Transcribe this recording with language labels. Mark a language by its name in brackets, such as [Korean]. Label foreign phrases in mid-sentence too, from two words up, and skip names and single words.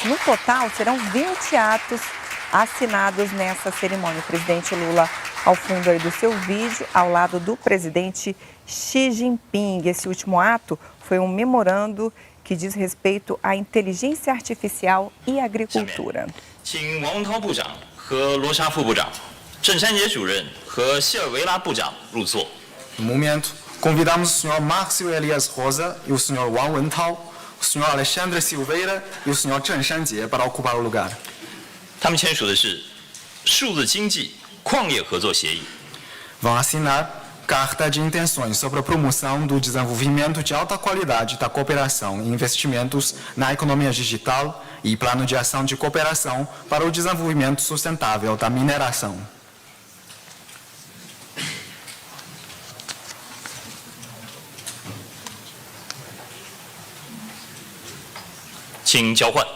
[Portuguese] No total, serão 20 atos assinados nessa cerimônia. O presidente Lula ao fundo aí do seu vídeo, ao lado do presidente Xi Jinping. Esse último ato foi um memorando que diz respeito à inteligência artificial e agricultura. [Chinese] 请王文涛部长和罗沙副部长、郑山杰主任和谢尔维拉部长入座。 [Portuguese] No momento, convidamos o Sr. Márcio Elias Rosa e o Sr. Wang Wentao, o Sr. Alexandre Silveira e o Sr. Chen Shanjie para ocupar o lugar. [Chinese] 他们签署的是数字经济矿业合作协议。 [Portuguese] Vão assinar Carta de Intenções sobre a promoção do desenvolvimento de alta qualidade da cooperação e investimentos na economia digital e Plano de Ação de Cooperação para o Desenvolvimento Sustentável da Mineração. [Chinese] 请交换。